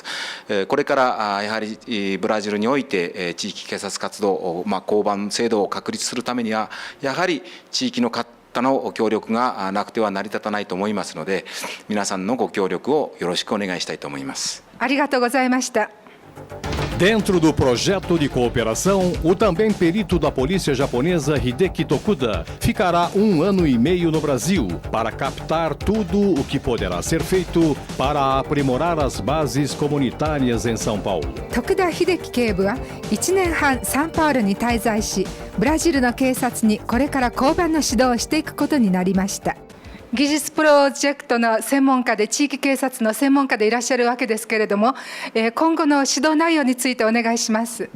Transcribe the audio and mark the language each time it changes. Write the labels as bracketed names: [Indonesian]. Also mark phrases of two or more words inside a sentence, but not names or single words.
[Japanese] これからやはりブラジルにおいて地域警察活動、交番制度を確立するためには、やはり地域の方の協力がなくては成り立たないと思いますので、皆さんのご協力をよろしくお願いしたいと思います。ありがとうございました。 [Portuguese] Dentro do projeto de cooperação, o também perito da polícia japonesa Hideki Tokuda ficará 1 ano e meio no Brasil para captar tudo o que poderá ser feito para aprimorar as bases comunitárias em São Paulo. [Japanese] 徳田秀樹警部は1年半サンパウロに滞在し、ブラジルの警察にこれから交番の指導をしていくことになりました。技術プロジェクトの専門家で、地域警察の専門家でいらっしゃるわけですけれども、今後の指導内容についてお願いします。